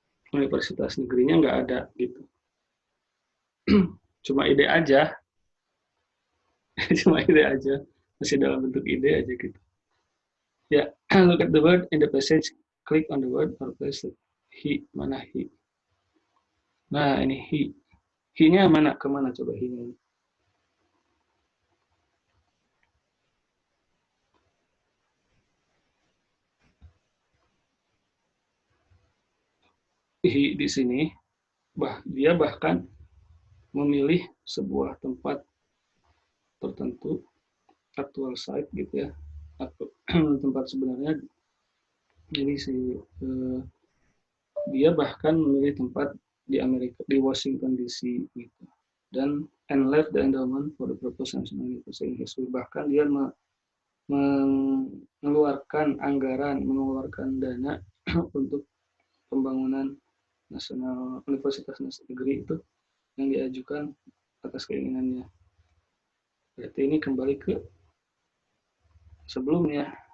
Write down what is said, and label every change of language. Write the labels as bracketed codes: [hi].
[id] Universitas negerinya nggak ada gitu. Cuma ide aja. Cuma ide aja. Masih dalam bentuk ide aja gitu. [en] Ya, look at the word in the passage. Click on the word or place it. [id] He, mana he? Nah, ini he. He-nya mana? Kemana coba he-nya? He di sini, dia bahkan memilih sebuah tempat tertentu, [en] actual site [id] gitu ya, tempat sebenarnya. Jadi dia bahkan memilih tempat di Amerika, di Washington DC gitu. [en] Dan and left the endowment for the purpose of national university in history. [id] Bahkan dia mengeluarkan anggaran, mengeluarkan dana untuk pembangunan nasional universitas negeri itu yang diajukan atas keinginannya. Berarti ini kembali ke sebelumnya.